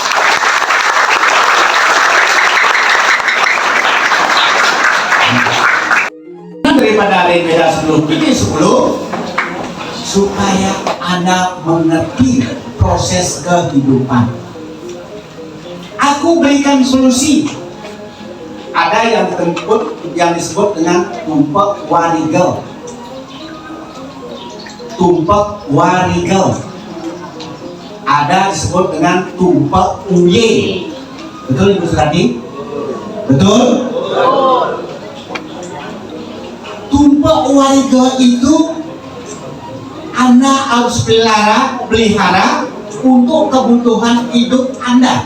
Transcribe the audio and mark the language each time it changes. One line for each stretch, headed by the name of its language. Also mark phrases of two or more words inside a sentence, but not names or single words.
Indonesian: Daripada beda 10 ini 10 supaya Anda mengerti proses kehidupan. Aku berikan solusi. Ada yang disebut dengan tumpak warigel. Tumpak warigel. Ada disebut dengan tumpak uye. Betul Ibu Surati? Betul? Tumpak warigel itu Anda harus pelihara untuk kebutuhan hidup Anda.